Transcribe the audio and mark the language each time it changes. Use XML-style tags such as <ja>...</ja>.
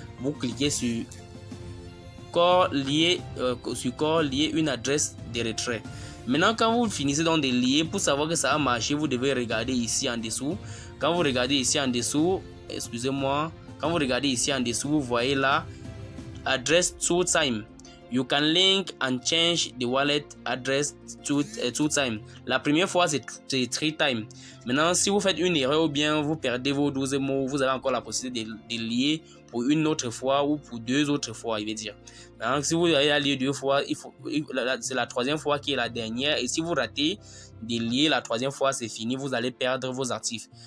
<fr>Vous cliquez sur Core lier une adresse de retrait. Maintenant, quand vous finissez donc de lier, pour savoir que ça a marché, vous devez regarder ici en dessous. Quand vous regardez ici en dessous, excusez-moi, quand vous regardez ici en dessous, vous voyez là,</fr> <en>address two time. You can link and change the wallet address two time.</en> <fr>La première fois, c'est</fr> <en>3 times.</en> <fr>Maintenant, si vous faites une erreur ou bien vous perdez vos 12 mots, vous avez encore la possibilité de lier pour une autre fois ou pour 2 autres fois, il veut dire. Donc, si vous avez à lier 2 fois, c'est la 3e fois qui est la dernière. Et si vous ratez de lier la 3e fois, c'est fini, vous allez perdre vos actifs.</fr>